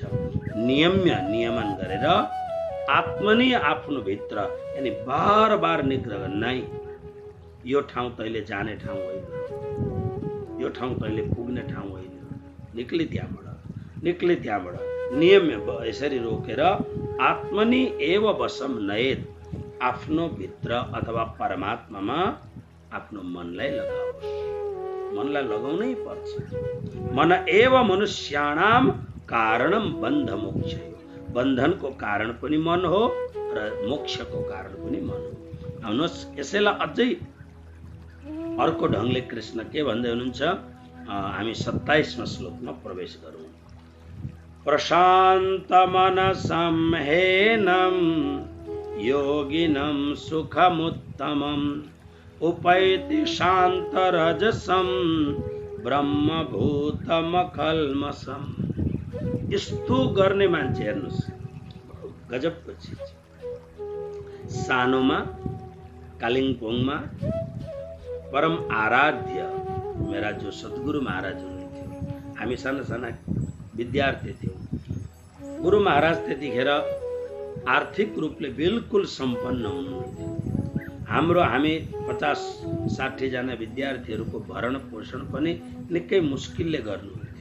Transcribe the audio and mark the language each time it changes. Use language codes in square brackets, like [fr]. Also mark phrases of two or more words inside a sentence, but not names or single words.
[ne] नियमन गरेर आत्मनि आफ्नो भित्र, यानी बार निग्रह नै, यो ठाउँ तैँले जाने ठाउँ होइन, यो ठाउँ तैँले पुग्ने ठाउँ होइन, निक्ली त्यहाँबाट नियम यसरी रोकेर [sa] आत्मनि एव वशम नयेत, [ne] आफ्नो भित्र अथवा परमात्मामा आफ्नो मनलाई लगाओस्। मनलाई लगाउनै पर्छ। [sa] मन एव मनुष्याणाम कारणम बन्ध मोक्ष, [ne] बन्धनको कारण पनि मन हो र मोक्षको कारण पनि मन हो। आउनुहोस्, यसैलाई अझै अर्को ढङ्गले कृष्ण के भन्दै हुनुहुन्छ, हामी 27वां श्लोकमा प्रवेश गरौँ। [sa] प्रशान्त मनसं हेनं योगिनं सुखमुत्तमम् उपैति शान्तरजसं ब्रह्मभूतमकल्मषम्। [ne] यस्तो गर्ने मान्छे, हेर्नुहोस्, गजबको चिज। सानोमा कालिम्पोङमा परम आराध्य मेरा जो सद्गुरु महाराज हुनुहुन्थ्यो, हामी साना विद्यार्थी थियौँ। गुरु महाराज त्यतिखेर आर्थिक रूपले बिल्कुल सम्पन्न हुनुहुन्थ्यो। हामी 50-60 जना विद्यार्थीहरूको भरण पोषण पनि निकै मुस्किलले गर्नुहुन्थ्यो।